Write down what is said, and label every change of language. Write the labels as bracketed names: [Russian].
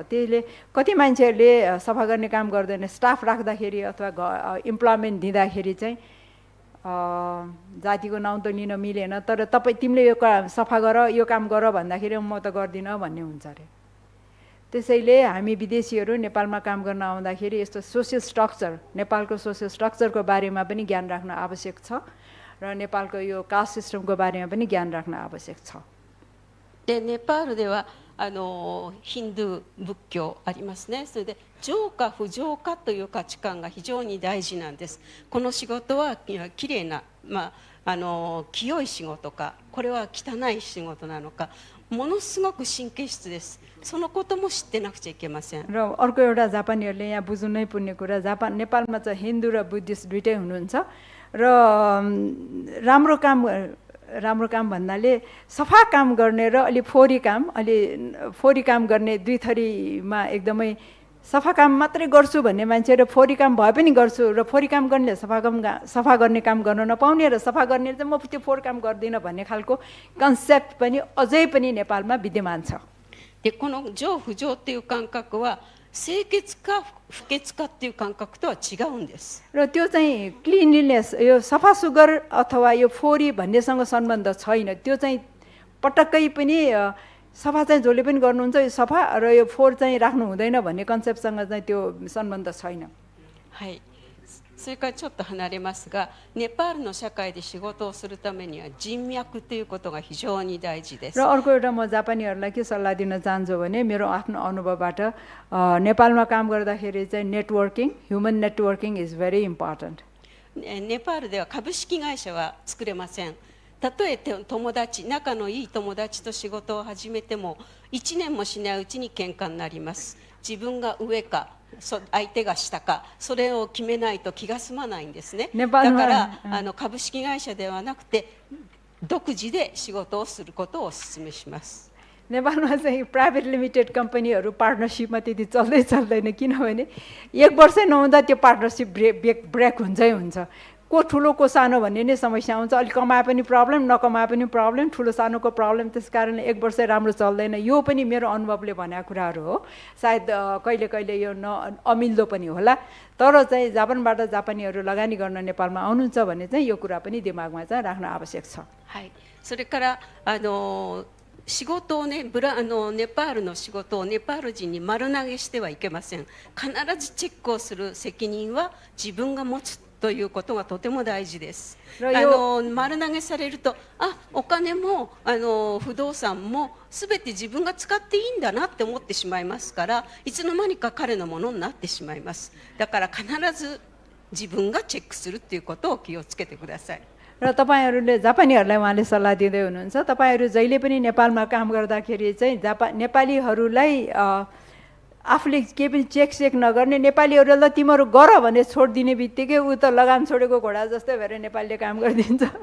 [Nepali] त्यसले कति मान्छेहरूले सफा गर्ने काम गर्दैन स्टाफ राख्दाखेरि अथवा इम्प्लोयमेन्ट दिँदाखेरि चाहिँ जातिको नाउँ त लिन मिलेन तर तिमीले यो सफा गर यो काम गर भन्दाखेरि म त गर्दिनँ भन्ने हुन्छ अरे। त्यसैले हामी विदेशीहरू नेपालमा काम गर्न आउँदाखेरि यस्तो सोसियल स्ट्रक्चर नेपालको सोसियल स्ट्रक्चरको बारेमा पनि ज्ञान राख्न आवश्यक छ र नेपालको यो कास्ट सिस्टमको बारेमा पनि ज्ञान राख्न आवश्यक छ। [Japanese] でネパールではヒンドゥー仏教ありますね。それで浄化不浄化という価値観が非常に大事なんです。この仕事はきれいな、清い仕事か、これは汚い仕事なのか、ものすごく神経質です。そのことも知ってなくちゃいけません。 [Nepali] र अर्को एउटा जापानीहरूले यहाँ बुझ्नु नै पर्ने कुरा, नेपालमा चाहिँ हिन्दू र बुद्धिस्ट दुइटै हुनुहुन्छ र राम्रो काम भन्नाले सफा काम गर्ने र अलि फोरी काम गर्ने दुई थरीमा एकदमै सफा काम मात्रै गर्छु भन्ने मान्छे र फोरी काम भए पनि गर्छु र फोरी काम गर्नेले सफा गर्ने काम गर्न नपाउने र सफा गर्ने चाहिँ म त्यो फोहोर काम गर्दिनँ भन्ने खालको कन्सेप्ट पनि अझै पनि नेपालमा विद्यमान छ। [Japanese] でこの浄不浄っていう感覚は清潔か不潔かっていう感覚とは違うんです。 [Nepali] र त्यो चाहिँ क्लिनलीनेस, यो सफा सुग्घर अथवा यो फोरी भन्नेसँग सम्बन्ध छैन। त्यो चाहिँ पटक्कै पनि सफा चाहिँ जसले पनि गर्नुहुन्छ यो सफा र यो फोहोर चाहिँ राख्नु हुँदैन भन्ने कन्सेप्टसँग चाहिँ त्यो सम्बन्ध छैन। [Japanese] はい。それからちょっと離れますが、ネパールの社会で仕事をするためには人脈ということが非常に大事です。 [Nepali] र अर्को एउटा म जापानीहरूलाई के सल्लाह दिन चाहन्छु भने मेरो आफ्नो अनुभवबाट नेपालमा काम गर्दाखेरि चाहिँ networking, [English] Human networking is very important. [Japanese] ネパールでは株式会社は作れません。たとえ仲のいい友達と仕事を始めても1年もしないうちに喧嘩になります。自分が上か相手が下か、それを決めないと気が済まないんですね。だから株式会社ではなくて独自で仕事をすることをお勧めします。 [Nepali] नेपालमा चाहिँ प्राइभेट लिमिटेड कम्पनीहरू पार्टनरसिपमा त्यति चल्दैन, किनभने एक वर्ष नहुँदा त्यो पार्टनरसिप ब्रेक हुन्छै हुन्छ। को ठुलो को सानो भन्ने नै समस्या आउँछ। अलिक कमाए पनि प्रब्लम, नकमाए पनि प्रब्लम, ठुलो सानोको प्रब्लम। त्यस कारणले एक वर्ष राम्रो चल्दैन। यो पनि मेरो अनुभवले भनेको कुराहरू हो। सायद कहिले कहिले यो अमिल्दो पनि होला, तर चाहिँ जापानबाट जापानीहरू लगानी गर्न नेपालमा आउनुहुन्छ भने चाहिँ यो कुरा पनि दिमागमा चाहिँ राख्न आवश्यक छ। [Japanese] はい。それから仕事をね、ネパールの仕事をネパール人に丸投げしてはいけません。必ずチェックをする責任は自分が持つということがとても大事です。丸投げされると、お金も不動産もすべて自分が使っていいんだなって思ってしまいますから、いつの間にか彼のものになってしまいます。だから必ず自分がチェックするっていうことを気をつけてください。 [Nepali] र तपाईहरुले जापानीहरुलाई उहाँले सल्लाह दिँदै हुनुहुन्छ, तपाईहरु जहिले पनि नेपालमा काम गर्दाखेरि चाहिँ नेपालीहरुलाई आफूले के पनि चेक नगर्ने, नेपालीहरुले ल तिमीहरु गर भने छोड्दिने बित्तिकै उ त लगाम छोडेको घोडा जस्तै भएर नेपालीले काम गरिदिन्छ